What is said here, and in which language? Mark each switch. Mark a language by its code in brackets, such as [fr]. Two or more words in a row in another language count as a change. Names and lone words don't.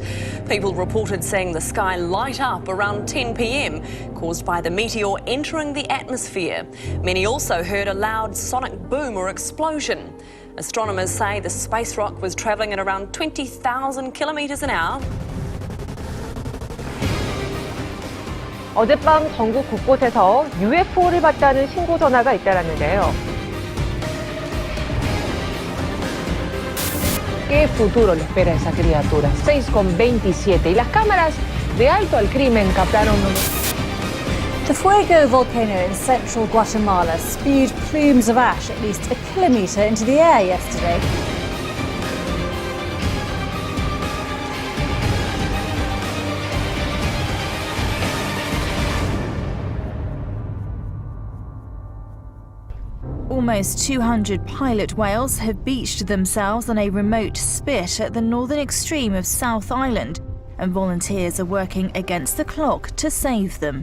[en] People reported seeing the sky light up around 10 p.m, caused by the meteor entering the atmosphere. Many also heard a loud sonic boom or explosion. Astronomers say the space rock was travelling at around 20,000 kilometres an hour. [ko] 어젯밤 전국 곳곳에서 UFO를 봤다는 신고 전화가 잇따랐는데요. [es] ¿Qué futuro le espera a esa criatura? 6:27 y las cámaras de alto al crimen captaron. [en] The Fuego volcano in central Guatemala spewed plumes of ash at least a kilometre into the air yesterday. Almost 200 pilot whales have beached themselves on a remote spit at the northern extreme of South Island, and volunteers are working against the clock to save them.